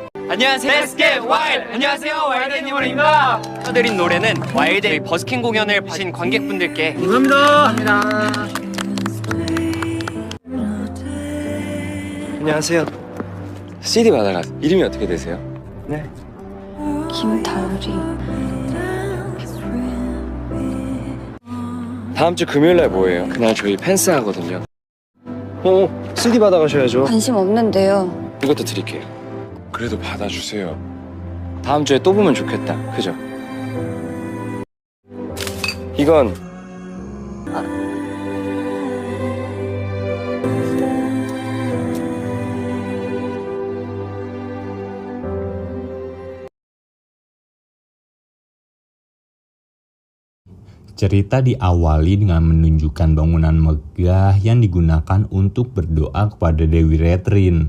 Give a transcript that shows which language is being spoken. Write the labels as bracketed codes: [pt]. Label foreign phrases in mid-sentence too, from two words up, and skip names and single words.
[ko] 안녕하세요. [en] Let's get wild. [ko] 안녕하세요. 와일드 애니멀입니다. 드린 노래는 와일드의 버스킹 공연을 보신 관객분들께 감사합니다. 안녕하세요. CD 받아가 이름이 어떻게 되세요? 네. 김다율이. 다음 주 금요일 날 뭐예요? 그날 저희 펜스 하거든요. CD 받아가셔야죠. 관심 없는데요. 이것도 드릴게요. 그래도 받아주세요. 다음 주에 또 보면 좋겠다. 그죠? 이건 [id] Cerita diawali dengan menunjukkan bangunan megah yang digunakan untuk berdoa kepada Dewi Retrin.